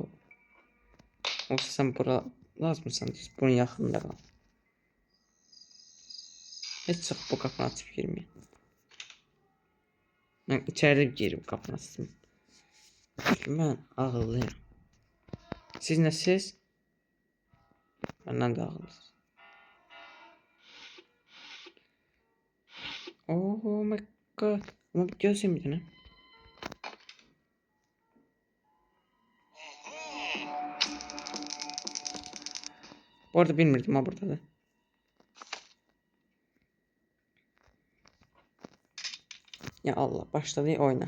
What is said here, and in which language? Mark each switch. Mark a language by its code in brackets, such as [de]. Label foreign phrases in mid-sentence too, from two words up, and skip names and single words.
[az] Olsa sən bura lazımsan, bunun yaxınında qal. Heç çox bu qapını açıb girməyin. Mən içəridə girib qapını açdım. Çünki mən ağıllıyam. Siz nəsiz? Məndən də ağıllısınız. [en] Oh my god. [az] Ama gözüm bir dənə. Bu arada bilmirdim ha buradadır. [ar] Ya Allah, [az] başladı oyuna.